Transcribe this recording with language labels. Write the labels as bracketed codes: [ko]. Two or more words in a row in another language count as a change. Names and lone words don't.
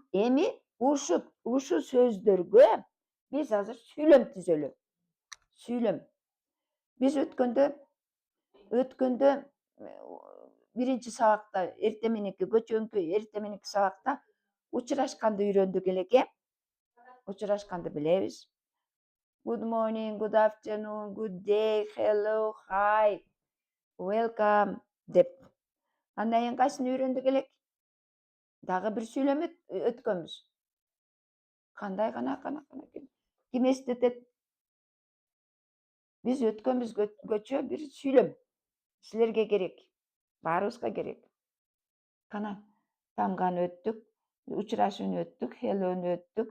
[ky] Эми ушу сөздөргө биз азыр сүйлөм түзөлү. Сүйлөм. Биз өткөндө биринчи сабакта, көчөгүнкү эртең мененки сабакта учурашканды үйрөндүк элеке. Учурашканды билебиз. [en] Good morning, good afternoon, good day, hello, hi, welcome деп. [ky] Андан кийин кайсыны үйрөндүк элек? Дагы бир сүйлөм өткөнбүз. Кандай кана ким эстетет? Биз өткөнбүз көчө бир сүйлөм. Силерге керек. Баарыбызга керек. Кана тамганы өттүк, учурашууну өттүк, hello'ну өттүк.